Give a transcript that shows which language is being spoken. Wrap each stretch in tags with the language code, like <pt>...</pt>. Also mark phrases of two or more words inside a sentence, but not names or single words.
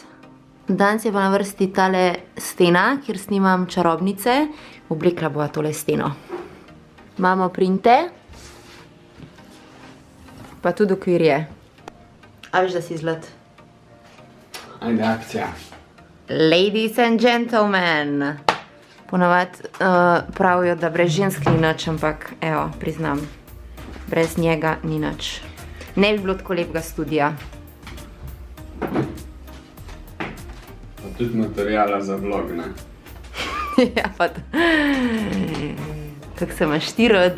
<sl>Danes je pa na vrsti tale stena, kjer snimam čarobnice. Oblekla bova tole steno. Imamo printe, pa tudi okvirje. A veš, da si zlat? Ajde, akcija.</sl> <en>Ladies and gentlemen.</en> <sl>Ponavad pravijo, da brez žensk ni nič, ampak evo, priznam, brez njega ni nič. Ne bi bilo tako lepega studija. Pa tudi materijala za vlog, ne? Ja, pa to. Kako se imaš ti rad?</sl>